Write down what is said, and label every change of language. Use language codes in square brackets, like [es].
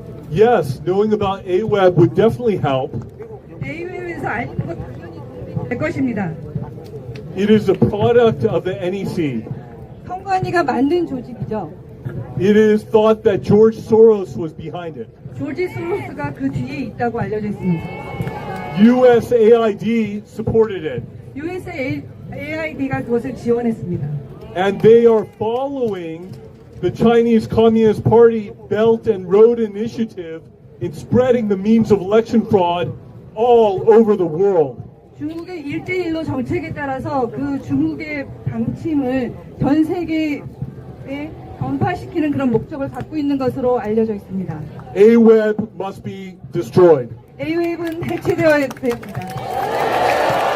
[en] Yes, knowing about AWeb would definitely help. [ko] A웹에서 알리는 것 당연히 될 것입니다. [en] It is a product of the NEC. [ko] 선관위가 만든 조직이죠. [en] It is thought that George Soros was behind it. [ko] 조지 소로스가 그 뒤에 있다고 알려져 있습니다. [en] USAID supported it. [ko] USAID가 그것을 지원했습니다. [en] And they are following the Chinese Communist Party Belt and Road Initiative in spreading the means of election fraud all over the world. [ko] 중국의 1대1로 정책에 따라서 그 중국의 방침을 전 세계에 전파시키는 그런 목적을 갖고 있는 것으로 알려져 있습니다. [en] AWeb must be destroyed. [ko] A웹은 해체되어야 됩니다.